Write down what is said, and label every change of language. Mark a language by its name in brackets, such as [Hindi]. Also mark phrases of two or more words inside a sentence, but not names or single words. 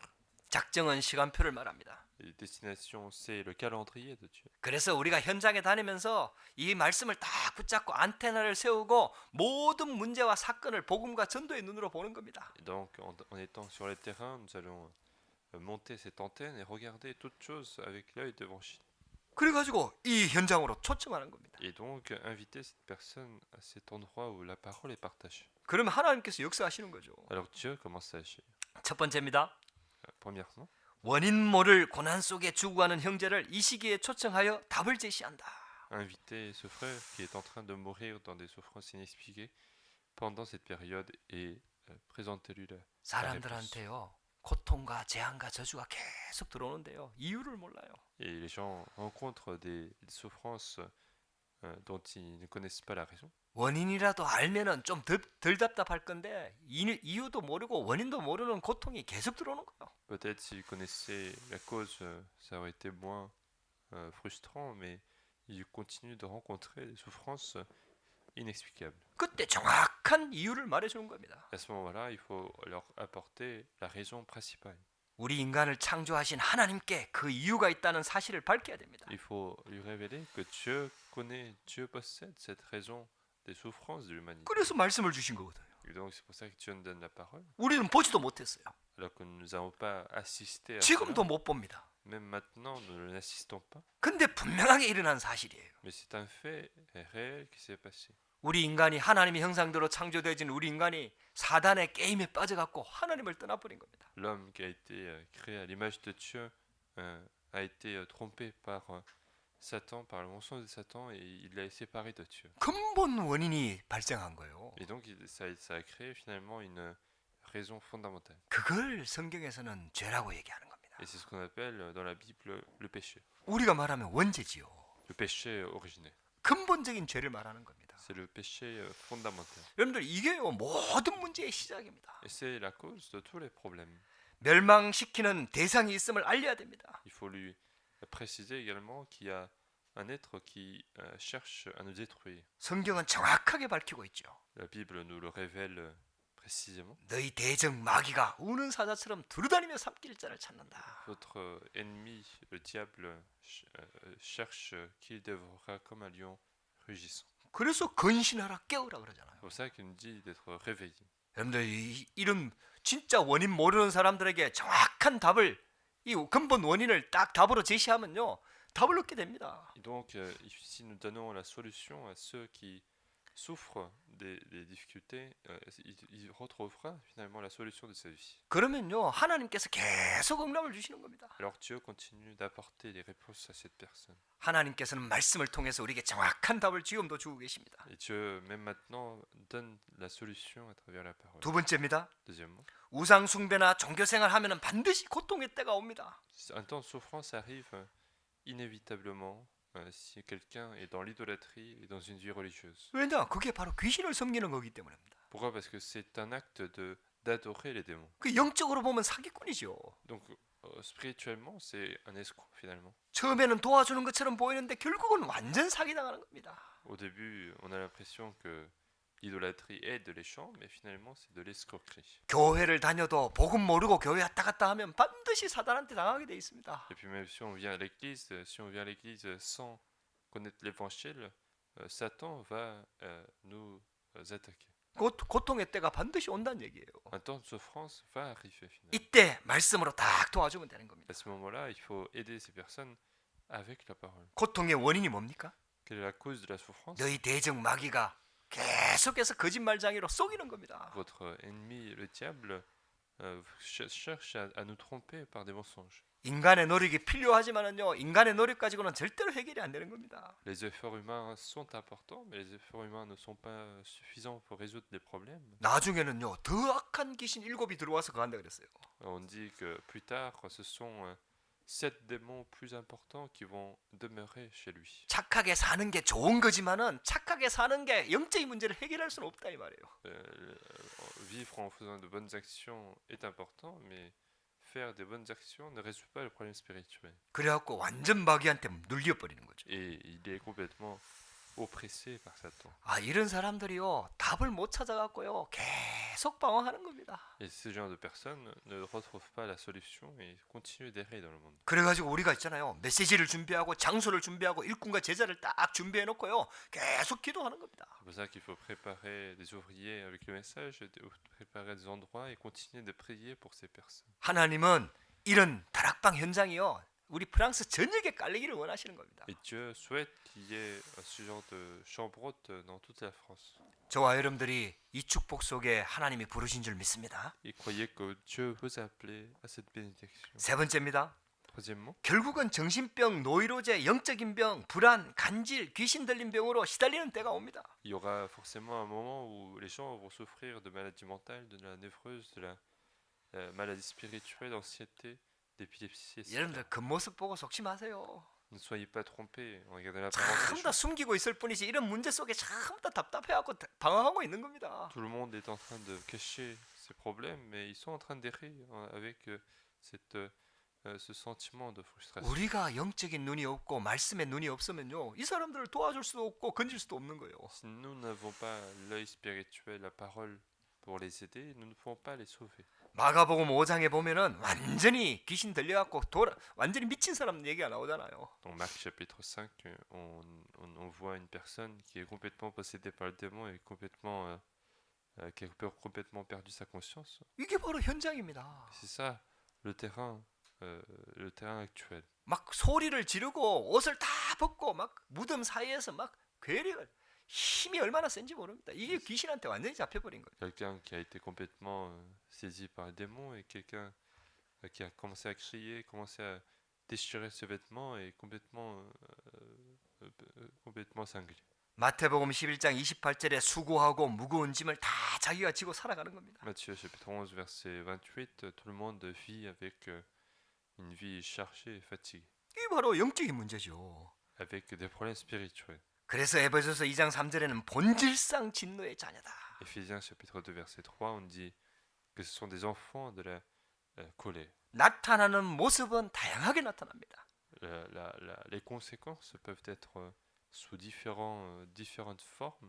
[Korean] 작정은 시간표를 말합니다. [French] Et destination, c'est le calendrier de Dieu. [Korean] 그래서 우리가 현장에 다니면서 이 말씀을 딱 붙잡고 안테나를 세우고 모든 문제와 사건을 복음과 전도의 눈으로 보는 겁니다. [French] Et donc, en étant sur le terrain, nous allons monter cette antenne et regarder toutes choses avec l'œil de Vanchine. [Korean] 그래가지고 이 현장으로 초청하는 겁니다. [French] Et donc, inviter cette personne à cet endroit où la parole est partagée. [Korean] 그러면 하나님께서 역사하시는 거죠. [French] Alors Dieu commence à agir. [Korean] 첫 번째입니다. [French] Premièrement, [Korean] 원인 모를 고난 속에 죽어가는 형제를 이 시기에 초청하여 답을 제시한다. [French] inviter ce frère qui est en train de mourir dans des souffrances inexpliquées pendant cette période et présentez-lui la réponse. [Korean] 사람들한테요. 고통과 재앙과 저주가 계속 들어오는데요. 이유를 몰라요. [French] Et les gens rencontrent des souffrances dont ils ne connaissent pas la raison. [Korean] 원인이라도 알면은 좀 덜 답답할 건데 이유도 모르고 원인도 모르는 고통이 계속 들어오는 거예요. [French] Peut-être s'ils connaissaient la cause, ça aurait été moins frustrant, mais ils continuent de rencontrer des souffrances inexplicables. [Korean] 그때 정확한 이유를 말해주는 겁니다. [French] À ce moment-là, il faut leur apporter la raison principale. [Korean] 우리 인간을 창조하신 하나님께 그 이유가 있다는 사실을 밝혀야 됩니다. [French] Il faut lui révéler que Dieu connaît, Dieu possède cette raison des souffrances de l'humanité. [Korean] 그래서 말씀을 주신 거거든요. [French] Et donc c'est pour ça que Dieu nous donne la parole, [Korean] 우리는 보지도 못했어요. [French] alors que nous n'avons pas assisté à [Korean] 지금도 [French] cela. [Korean] 못 봅니다. [French] Même maintenant, nous n'assistons pas. [Korean] 근데 분명하게 일어난 사실이에요. [French] Mais c'est un fait réel qui s'est passé. [Korean] 우리 인간이 하나님의 형상대로 창조되어진 우리 인간이 사단의 게임에 빠져갖고 하나님을 떠나버린 겁니다. [French] L'homme qui a été créé à l'image de Dieu a été trompé par Satan, par le mensonge de Satan, et il l'a séparé de Dieu. [Korean] 근본 원인이 발생한 거예요. [French] Et donc ça a créé finalement une raison fondamentale. [Korean] 그걸 성경에서는 죄라고 얘기하는 겁니다. [French] Et c'est ce qu'on appelle dans la Bible le péché. [Korean] 우리가 말하면 원죄지요. [French] Le péché originel. [Korean] 근본적인 죄를 말하는 겁니다. [French] C'est le péché fondamental. [Korean] 여러분들 이게요 모든 문제의 시작입니다. [French] Et c'est la cause de tous les problèmes. [Korean] 멸망시키는 대상이 있음을 알려야 됩니다. [French] Il faut lui préciser également qu'il y a un être qui cherche à nous détruire. [Korean] 성경은 정확하게 밝히고 있죠. [French] La Bible nous le révèle précisément. [Korean] 너희 대적 마귀가 우는 사자처럼 두루다니며 삼킬 자를 찾는다. [French] Votre ennemi, le diable, cherche qui dévorera comme un lion rugissant. [Korean] 그래서 근신하라 깨우라 그러잖아요. [French] C'est pour ça qu'il nous dit d'être réveillé. [Korean] 여러분들 이런 진짜 원인 모르는 사람들에게 정확한 답을 이 근본 원인을 딱 답으로 제시하면요 답을 얻게 됩니다. [French] Et donc, si nous donnons la solution à ceux qui souffrent des difficultés, il retrouvera finalement la solution de sa vie. [Korean] 그러면요 하나님께서 계속 응답을 주시는 겁니다. [French] Alors Dieu continue d'apporter des réponses à cette personne. [Korean] 하나님께서는 말씀을 통해서 우리에게 정확한 답을 지금도 주고 계십니다. [French] Et Dieu, même maintenant, donne la solution à travers la parole. [Korean] 두 번째입니다. [French] Deuxièmement, [Korean] 우상 숭배나 종교 생활 하면은 반드시 고통의 때가 옵니다. [French] un temps de souffrance arrive inévitablement si quelqu'un est dans l'idolâtrie et dans une vie religieuse. [Korean] 왜냐? 그게 바로 귀신을 섬기는 거기 때문입니다. [French] Pourquoi? Parce que c'est un acte d'adorer les démons. [Korean] 그 영적으로 보면 사기꾼이죠. [French] Donc spirituellement, c'est un escroc finalement. [Korean] 처음에는 도와주는 것처럼 보이는데 결국은 완전 사기당하는 겁니다. [French] Au début, on a l'impression que l'idolâtrie aide les gens, mais finalement, c'est de l'escroquerie. [Korean] 교회를 다녀도 복음 모르고 교회 왔다 갔다 하면 반드시 사단한테 당하게 돼 있습니다. [French] Et puis même si on vient à l'église, sans connaître l'évangile, Satan va nous attaquer. [Korean] 고통의 때가 반드시 온다는 얘기예요. [French] Un temps de souffrance va arriver finalement. [Korean] 이때 말씀으로 딱 도와주면 되는 겁니다. [French] À ce moment-là, il faut aider ces personnes avec la parole. [Korean] 고통의 원인이 뭡니까? [French] Quelle est la cause de la souffrance? [Korean] 너희 대적 마귀가 계속해서 거짓말장애로 속이는 겁니다. [French] Votre ennemi, le diable, cherche à nous tromper par des mensonges. [Korean] 인간의 노력이 필요하지만은요, 인간의 노력 가지고는 절대로 해결이 안 되는 겁니다. [French] Les efforts humains sont importants, mais les efforts humains ne sont pas suffisants pour résoudre les problèmes. [Korean] 나중에는요, 더 악한 귀신 7이 들어와서 그한다 그랬어요. [French] On dit que plus tard, ce sont 7 démons plus importants qui vont demeurer chez lui. [Korean] 착하게 사는 게 좋은 거지만은 착하게 사는 게 영적인 문제를 해결할 수는 없다 이 말이에요. [French] Vivre en faisant de bonnes actions est important, mais faire des bonnes actions ne résout pas le problème spirituel. [Korean] 그래갖고 완전 마귀한테 눌려버리는 거죠. [French] Et il est complètement oppressé par Satan. [Korean] 아 이런 사람들이요 답을 못 찾아갖고요 계속 방황하는 겁니다. [French] Et ce genre de personnes ne retrouvent pas la solution et continuent d'errer dans le monde. [Korean] 그래가지고 우리가 있잖아요. 메시지를 준비하고 장소를 준비하고 일꾼과 제자를 딱 준비해 놓고요. 계속 기도하는 겁니다. [French] C'est pour ça qu'il faut préparer des ouvriers avec le message, préparer des endroits et continuer de prier pour ces personnes. [Korean] 하나님은 이런 다락방 현장이요. 우리 프랑스 전역에 깔리기를 원하시는 겁니다. [French] Et Dieu souhaite qu'il y ait ce genre de chambre haute dans toute la France. [Korean] 저와 여러분들이 이 축복 속에 하나님이 부르신 줄 믿습니다. [French] Et croyez que Dieu vous a appelé à cette bénédiction. [Korean] 세 번째입니다. [French] Troisièmement, [Korean] 결국은 정신병, 노이로제, 영적인 병, 불안, 간질, 귀신 들린 병으로 시달리는 때가 옵니다. [French] il y aura forcément un moment où les gens vont souffrir de maladies mentales, de la névrose, de la maladie spirituelle, d'anxiété, d'épilepsie. etc. [Korean] 여러분들 겉모습 보고 속지 마세요. [French] Ne soyez pas trompés en regardant l'apparence des [Korean] 전부 다 [French] choses. [Korean] 숨기고 있을 뿐이지 이런 문제 속에 전부 다 답답해하고 방황하고 있는 겁니다. [French] Tout le monde est en train de cacher ses problèmes, mais ils sont en train d'errer avec ce sentiment de frustration. [Korean] 우리가 영적인 눈이 없고 말씀의 눈이 없으면요, 이 사람들을 도와줄 수도 없고 건질 수도 없는 거예요. [French] Si nous n'avons pas l'œil spirituel, la parole pour les aider, nous ne pouvons pas les sauver. [Korean] 마가복음 5장에 보면은 완전히 귀신 들려갖고 완전히 미친 사람 얘기가 나오잖아요. [French] Dans Marc chapitre 5, on voit une personne qui est complètement possédée par le démon et qui a complètement perdu sa conscience. [Korean] 이게 바로 현장입니다. [French] C'est ça le terrain actuel. [Korean] 막 소리를 지르고 옷을 다 벗고 막 무덤 사이에서 막 괴력을 힘이 얼마나 센지 모릅니다. 이게 귀신한테 완전히 잡혀버린 거예요. [French] Quelqu'un qui a été complètement saisi par le démon et quelqu'un qui a commencé à crier, commencé à déchirer ses vêtements et complètement cinglé. [Korean] 마태복음 11장 28절에 수고하고 무거운 짐을 다 자기가 지고 살아가는 겁니다. [French] Matthieu chapitre 11 verset 28, tout le monde vit avec une vie chargée et fatiguée, [Korean] 이게 바로 영적인 문제죠. [French] avec des problèmes spirituels. [Korean] 그래서 에베소서 2장 3절에는 본질상 진노의 자녀다. [French] Éphésiens chapitre 2 verset 3, on dit que ce sont des enfants de la colère. [Korean] 나타나는 모습은 다양하게 나타납니다. [French] Les conséquences peuvent être sous différentes formes,